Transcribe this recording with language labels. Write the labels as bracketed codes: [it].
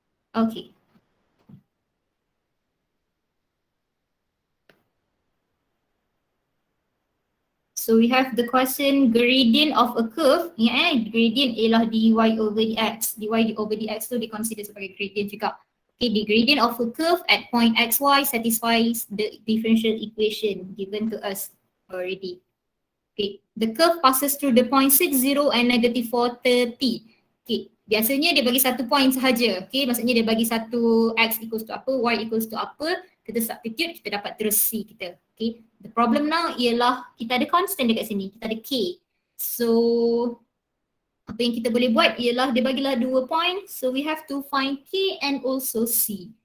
[en] Okay. So we have the question gradient of a curve. [ms] Gradient ialah dy over dx. Dy over dx tu diconsider sebagai gradient juga. [en] Okay, the gradient of a curve at point xy satisfies the differential equation given to us already. Okay, the curve passes through the point 6, 0 and -4, 30. [ms] Okay, biasanya dia bagi satu point sahaja. Okay, maksudnya dia bagi satu x equals to apa, y equals to apa. Kita substitute, kita dapat terus C kita. Okay, [en] the problem now [ms] ialah kita ada constant dekat sini, kita ada K. So, apa yang kita boleh buat ialah dia bagilah 2 point. [en] So, we have to find K and also C.